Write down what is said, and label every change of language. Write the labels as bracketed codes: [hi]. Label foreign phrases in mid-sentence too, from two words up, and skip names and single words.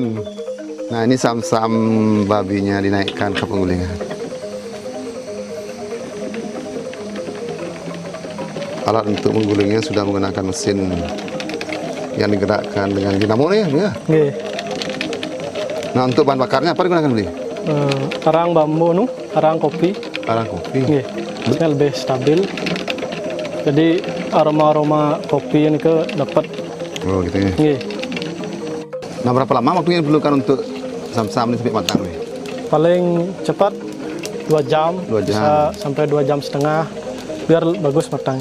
[id] Nah, ini sam-sam babinya dinaikkan ke penggulingan. Alat untuk menggulingnya sudah menggunakan mesin yang digerakkan dengan dinamo nih ya. Nggih. Nah, untuk bahan bakarnya apa digunakan beli? Arang bambu nu, arang kopi. Arang kopi. Nggih. Maksudnya lebih stabil. Jadi aroma-aroma kopi ini ke dapat. Oh, gitu ya. Nggih. Nah, berapa lama waktu yang diperlukan untuk sam-sam ini sampai matang nih? Paling cepat 2 jam. 2 jam. Bisa sampai 2 jam setengah biar bagus matangnya.